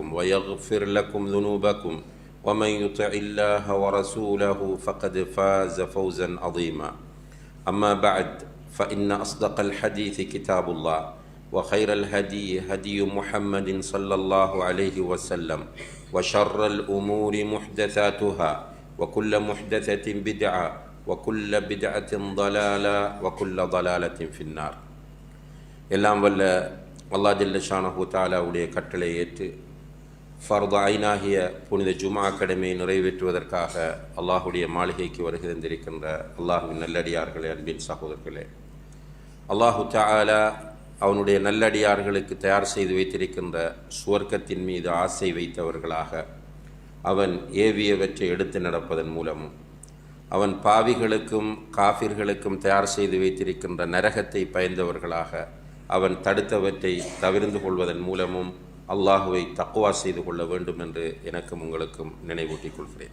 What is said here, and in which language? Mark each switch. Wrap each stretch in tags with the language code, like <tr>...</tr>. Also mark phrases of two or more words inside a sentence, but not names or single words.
<ar>ويغفر لكم ذنوبكم ومن يطع الله ورسوله فقد فاز فوزا عظيما أما بعد فإن أصدق الحديث كتاب الله وخير الهدي هدي محمد صلى الله عليه وسلم وشر الأمور محدثاتها وكل محدثة بدعة وكل بدعة ضلالة وكل ضلالة في النار.</ar> <ta>எல்லாம் வல்ல</ta> <ar>الله جل شأنه</ar> <ta>தஆலாவுடைய கட்டளை ஏற்று ஃபர்து ஐனாகிய புனித ஜுமா கடமையை நிறைவேற்றுவதற்காக அல்லாஹுடைய மாளிகைக்கு வருகை தந்திருக்கின்ற அல்லாஹுவின் நல்லடியார்களே, அன்பின் சகோதரர்களே,</ta> <ar>الله تعالى</ar> <ta>அவனுடைய நல்லடியார்களுக்கு தயார் செய்து வைத்திருக்கின்ற சுவர்க்கத்தின் மீது ஆசை வைத்தவர்களாக, அவன் ஏவியவற்றை எடுத்து நடப்பதன் மூலமும், அவன் பாவிகளுக்கும் காஃபிர்களுக்கும் தயார் செய்து வைத்திருக்கின்ற நரகத்தை பயந்தவர்களாக, அவன் தடுத்தவற்றை தவிர்ந்து கொள்வதன் மூலமும் அல்லாஹுவை தக்வா செய்து கொள்ள வேண்டும் என்று எனக்கும் உங்களுக்கும் நினைவூட்டிக் கொள்கிறேன்.</ta>